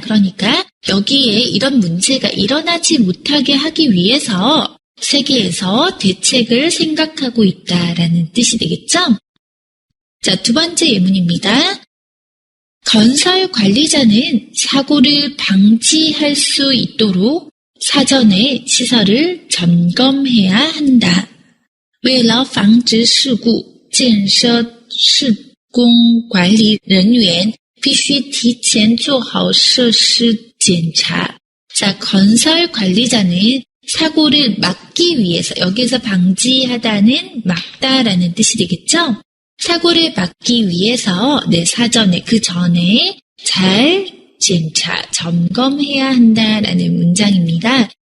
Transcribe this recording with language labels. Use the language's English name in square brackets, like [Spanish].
[Korean] 그러니까 여기에 이런 문제가 일어나지 못하게 하기 위해서 세계에서 대책을 생각하고 있다라는 뜻이 되겠죠? 자, 두 번째 예문입니다. 건설 관리자는 사고를 방지할 수 있도록 사전에 시설을 점검해야 한다. [Chinese] 为了防止事故，建设施工管理人员必须提前做好设施检查. [Korean] 자, 건설 관리자는 사고를 막기 위해서 여기서 방지하다는 막다라는 뜻이 되겠죠? 사고를 막기 위해서 사전에 그 전에 잘 점검해야 한다라는 문장입니다.